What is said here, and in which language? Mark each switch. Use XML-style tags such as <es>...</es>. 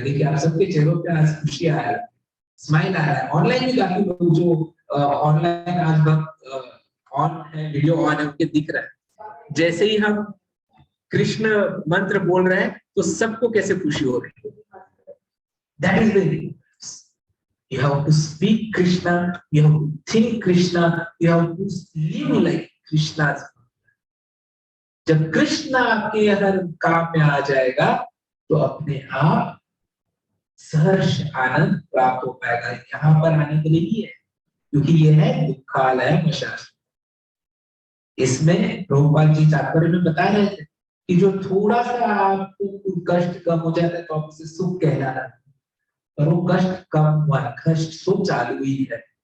<hi>देखिए आप सबके चेहरों पे आज खुशी आ रहा है, स्माइल आ रहा है। ऑनलाइन भी काफी लोग जो ऑनलाइन आज ऑन है, वीडियो ऑन है, उनके दिख रहा है। जैसे ही हम कृष्ण मंत्र बोल रहे हैं तो सबको कैसे खुशी हो रही है।</hi> <en>That is the You have to speak Krishna, you have to think Krishna, you have to live like Krishna's.</en> <hi>जब कृष्ण आपके हर काम में आ जाएगा तो अपने आप सहर्ष आनंद प्राप्त हो पाएगा। यहाँ पर आने के लिए ही है, क्योंकि ये है दुखालय शास्त्र। इसमें प्रभुपाद जी तात्पर्य में बता रहे थे कि जो थोड़ा सा आपको कष्ट कम हो जाता है तो आप उसे सुख कहला रहे हैं, पर वो कष्ट कम हुआ, कष्ट सुख चालू ही है।</hi>